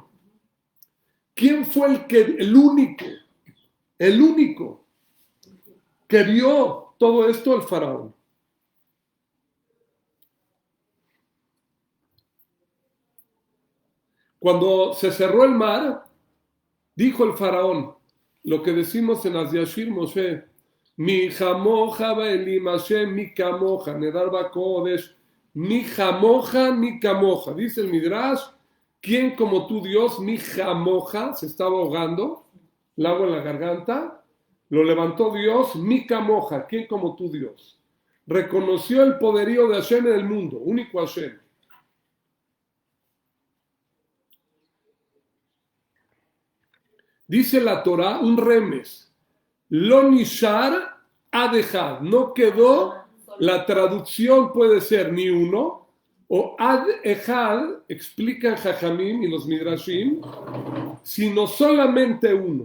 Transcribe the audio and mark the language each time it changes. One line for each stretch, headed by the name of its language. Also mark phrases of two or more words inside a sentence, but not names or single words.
Spanish: ¿Quién fue el único que vio todo esto? El faraón. Cuando se cerró el mar, dijo el faraón, lo que decimos en
Hebrew: אז ישיר משה, מי כמוכה באלים ה' מי כמוכה נאדר בקודש מי כמוכה מי כמוכה.
Spanish: Dice el Midrash, ¿quién como tú Dios?
Hebrew: מי כמוכה,
Spanish: se estaba ahogando, el agua en la garganta, lo levantó Dios,
Hebrew: מי כמוכה,
Spanish: ¿quién como tú Dios? Reconoció el poderío de Hashem en el mundo, único Hashem. Dice la Torah, un remes,
Hebrew: לא נשאר עד אחד,
Spanish: no quedó, la traducción puede ser ni uno, o
Hebrew: עד אחד,
Spanish: explican Jajamim y los Midrashim, sino solamente uno.